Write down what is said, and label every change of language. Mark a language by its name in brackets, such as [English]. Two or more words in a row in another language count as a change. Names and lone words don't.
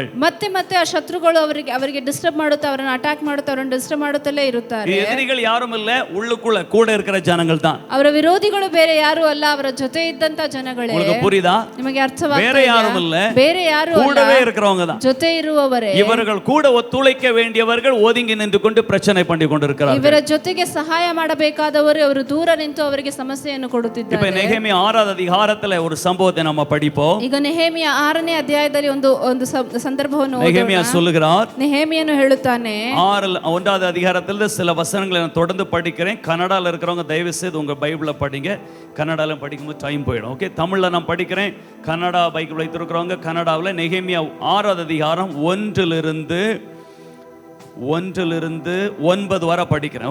[Kannada] ಮತ್ತೆ ಆ ಶತ್ರುಗಳು ಅವರಿಗೆ ಡಿಸ್ಟರ್ಬ್ ಮಾಡುತ್ತಾ, ಅವರನ್ನು ಅಟ್ಯಾಕ್ ಮಾಡುತ್ತಾ, ಅವರನ್ನು ಡಿಸ್ಟರ್ಬ್ ಮಾಡುತ್ತಲೇ ಇರುತ್ತಾರೆ. [Tamil] எதிரிகள் யாரும் இல்ல, உள்ளுக்குள்ள கூட இருக்கிற ஜனங்கள் தான். [Kannada] ಅವರ ವಿರೋಧಿಗಳು ಬೇರೆ ಯಾರು ಅಲ್ಲ, ಅವರ ಜೊತೆ ಇದ್ದಂತ ಜನಗಳೇ. [Tamil] உங்களுக்கு புரியுதா? [Kannada] ನಿಮಗೆ ಅರ್ಥವಾಗ್ತಾ [Tamil] வேற யாரும் இல்ல, [Kannada] ಬೇರೆ ಯಾರು ಅಲ್ಲ, [Tamil] கூடவே இருக்கிறவங்க தான். [Kannada] ಜೊತೆ ಇರುವವರೇ. [Tamil] இவர்கள் கூட ஒத்துழைக்க வேண்டியவர்கள் ஒதுங்கி நின்று கொண்டு பிரச்சனை பண்ணி கொண்டிருக்கிறார்கள். [Kannada] ಇವರ ಜೊತೆಗೆ ಸಹಾಯ ಮಾಡಬೇಕಾದವರು ಅವರು ದೂರ ನಿಂತು ಅವರಿಗೆ ಸಮಸ್ಯೆಯನ್ನು ಕೊಡುತ್ತಿದ್ದಾರೆ. [Tamil] இப்ப நெகேமியா 6வது அதிகாரத்துல ஒரு சம்பவத்தை நம்ம படிப்போம். [Kannada] ಈಗ ನೆಹೆಮೀಯ 6ನೇ ಅಧ್ಯಾಯದಲ್ಲಿ ಒಂದು ಸಂದರ್ಭವನ್ನು [Tamil] நெகேமியா சொல்லுகிறார். [Kannada] ನೆಹೆಮೀಯನು ಹೇಳುತ್ತಾನೆ. [Tamil] 1வது அதிகாரத்துல சில வசனங்களை நான் தொடர்ந்து படிக்கிறேன். கன்னடால இருக்கிறவங்க தயவு செய்து உங்க பைபிளை படிங்க. கன்னடால படிக்கும்போது டைம் போயிடும். ஓகே, தமிழ்ல நான் படிக்கிறேன். கன்னடா பைபிள் வைத்திருக்கிறவங்க கன்னடாவில் நெகேமியா 6வது அதிகாரம் 1லிருந்து 9 வரை படிக்கிறேன்.